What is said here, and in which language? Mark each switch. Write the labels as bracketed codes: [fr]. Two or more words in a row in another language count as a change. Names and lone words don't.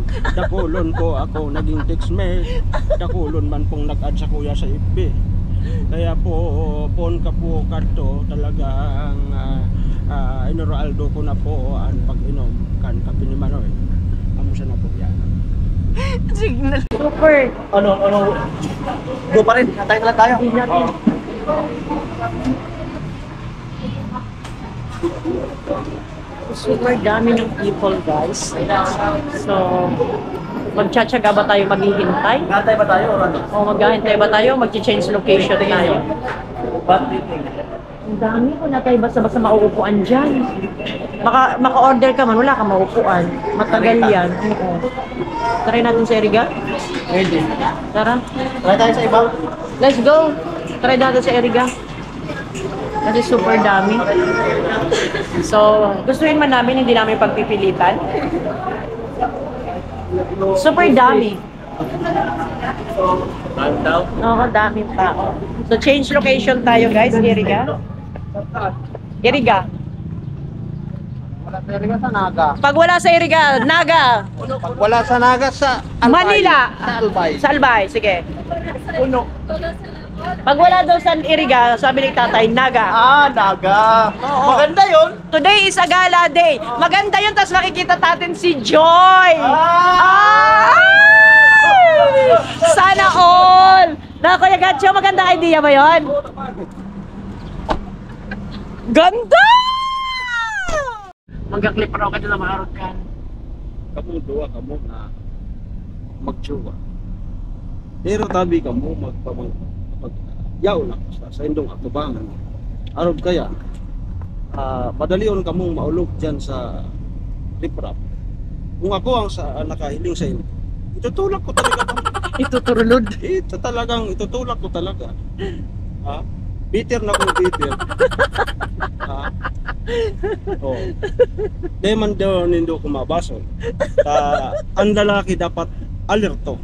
[bik] Dakulon po ako naging textmate. Dakulon man pong nag-add sa kuya sa FB. Kaya po pon ka po kadto talagang inuraldo ko na po ang pag-inom kan kape ni Manoy. Amo siya na po yan. [en] Signal. Super. [tl] Ano? Go pa rin. Tayo na lang tayo. Hindi natin. Super dami ng people, guys. So, magtsatsaga ba tayo maghihintay? Natay ba tayo or ano? O maghihintay ba tayo? Mag-change location tayo? [en] What do you think? [tl] Ang dami ko na tayo basta-basta mauupuan dyan. Maka-order ka man, wala ka mauupuan. Matagal yan. Oo. Try natin sa Eriga? Pwede. Tara. Try tayo sa ibang. [en] Let's go! [tl] Try natin sa Eriga. Kasi super dami. So, gustuhin man namin, hindi namin pagpipilitan. Super dami. Oo, dami tao. So, change location tayo, guys. Iriga. Iriga. Wala sa Iriga sa Naga. Pag wala sa Iriga, Naga. Pag wala sa Naga sa Albay. Manila. Sa Albay. Sa Albay, sige. Puno. Pag wala daw sa iriga, sabi ni tatay, naga. Ah, naga. Oo. Maganda yun. [en] Today is a gala day. [tl] Maganda yun, tapos makikita natin si Joy. Ay! Sana all. Na, Kuya Gatcho, maganda idea ba yun? Ganda! [bik] Magka-clip raw ka na maharot ka. Kamu duwa kamo na magjowa. Pero tabi kamo yaw na sa indong atubangan. Aron kaya madalion kamo maulog diyan sa riprap. [tl] Kung ako ang nakahiling sa inyo, itutulak ko talaga. [bik] Ituturulod. [tl] Itutulak ko talaga. Ha? Bitter na kung bitter. Ha? Oh. [bik] Deman daw nindo kumabasol. Ang lalaki dapat alerto.